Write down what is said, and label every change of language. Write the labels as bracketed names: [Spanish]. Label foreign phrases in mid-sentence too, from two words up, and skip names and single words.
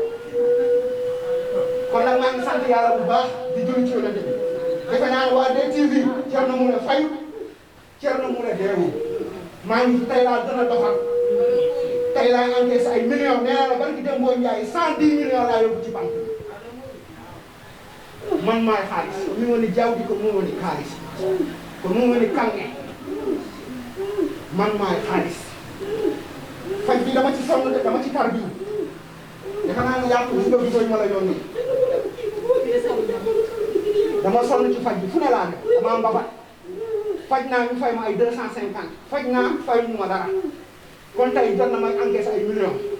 [Wolof] kon nag maa ngi sant yàlla bu baax di julli ci yonent bi defe naa ne waa DTV Thierno Moule fayu Thierno Moule deewul maa ngi tey laa gën a doxal tey laa encaissé ay millions nee naa la barki dem boo njaay 110 millions laa yóbbu ci banque man maay xaalis [Fula] ko mi woni jawdi ko moom woni xaalis ko moom woni kange [Wolof] man maay xaalis faj bi dama ci sonn de dama ci tar bi defe naa ne yàqu gis nga bidooñ ma la yónni dama sonn ci faj bi fu ne laa ne dama mbabat faj naa ñu fay ma ay 250 faj naa fay mu ma dara kon tey jot na may encaissé ay millions